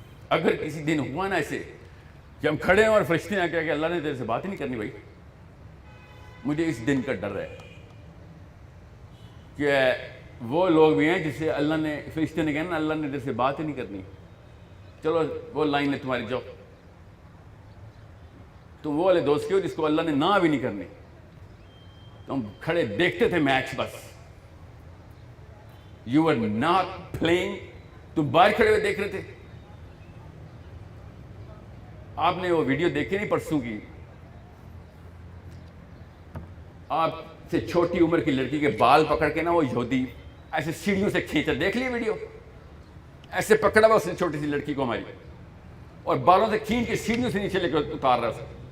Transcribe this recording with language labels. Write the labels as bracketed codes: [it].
[ur] اگر کسی دن ہوا نا ایسے کہ ہم کھڑے ہیں اور فرشتے ہیں کہ اللہ نے تیرے سے بات ہی نہیں کرنی بھائی، مجھے اس دن کا ڈر ہے کہ وہ لوگ بھی ہیں جس سے اللہ نے، فرشتے نے کہنا اللہ نے تیرے سے بات ہی نہیں کرنی، چلو وہ لائن ہے تمہاری، جاؤ. تم وہ والے دوست کے ہو جس کو اللہ نے نہ بھی نہیں کرنی. تو ہم کھڑے دیکھتے تھے میچ بس. [en] you are not playing, [ur] تم باہر کھڑے ہوئے دیکھ رہے تھے. آپ نے وہ ویڈیو دیکھی نہیں پرسوں کی، آپ سے چھوٹی عمر کی لڑکی کے بال پکڑ کے نا وہ یہودی ایسے سیڑھیوں سے کھینچا، دیکھ لی ویڈیو؟ ایسے پکڑا ہوا اس نے چھوٹی سی لڑکی کو ہماری، اور بالوں سے کھینچ کے سیڑھیوں سے نیچے لے کے اتار رہا اسے.